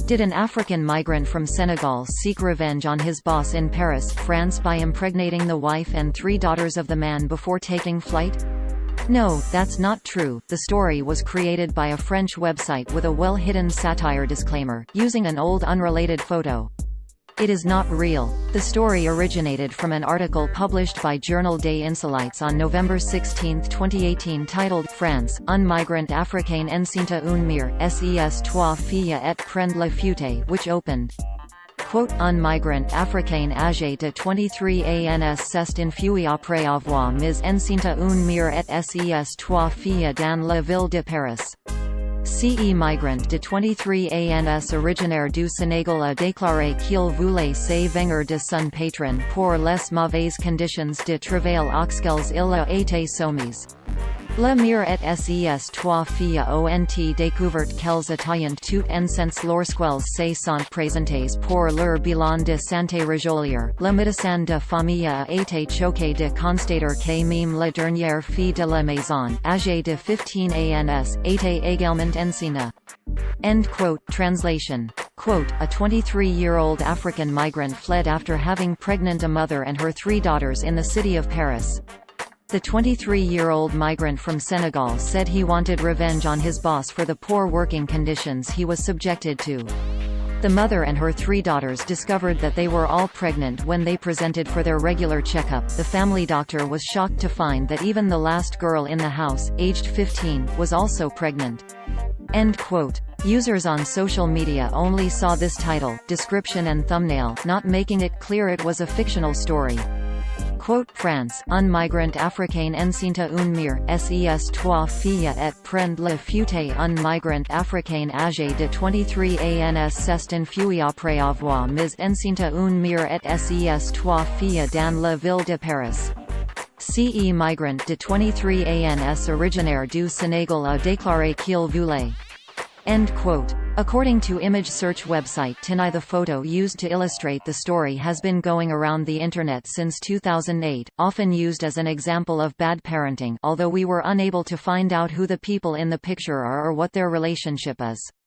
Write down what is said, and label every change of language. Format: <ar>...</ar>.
<en>Did an African migrant from Senegal seek revenge on his boss in Paris, France by impregnating the wife and 3 daughters of the man before taking flight? No, that's not true. The story was created by a French website with a well-hidden satire disclaimer, using an old unrelated photo. It is not real. The story originated from an article published by Journal des Insolites on November 16, 2018 titled</en> <fr>France, un migrant africain enceinte une mère, ses 3 filles et prend la fuite,</fr> <en>which opened, quote,</en> <fr>un migrant africain âgé de 23 ans s'est enfui après avoir mis enceinte une mère et ses 3 filles dans la ville de Paris. Ce migrant de 23 ans originaire du Sénégal a déclaré qu'il voulait se venger de son patron pour les mauvaises conditions de travail auxquelles il a été soumis. La mère et ses 3 filles ont découvert qu'elles étaient toutes enceintes lorsqu'elles se sont présentées pour leur bilan de santé régulier. Le médecin de famille a été choqué de constater que même la dernière fille de la maison, âgée de 15 ans, était également enceinte.</fr> <en>End quote. Translation. Quote, a 23-year-old African migrant fled after having pregnant a mother and her 3 daughters in the city of Paris. The 23-year-old migrant from Senegal said he wanted revenge on his boss for the poor working conditions he was subjected to. The mother and her 3 daughters discovered that they were all pregnant when they presented for their regular checkup. The family doctor was shocked to find that even the last girl in the house, aged 15, was also pregnant. End quote. Users on social media only saw this title, description and thumbnail, not making it clear it was a fictional story.</en> <fr>Quote, France, un migrant africain enceinte une mère, ses 3 filles et prend la fuite. Un migrant africain âgé de 23 ans s'est enfui après avoir mis enceinte une mère et ses 3 filles dans la ville de Paris. Ce migrant de 23 ans originaire du Sénégal a déclaré qu'il voulait.</fr> <en>End quote. According to image search website Tinai, the photo used to illustrate the story has been going around the internet since 2008, often used as an example of bad parenting, although we were unable to find out who the people in the picture are or what their relationship is.</en>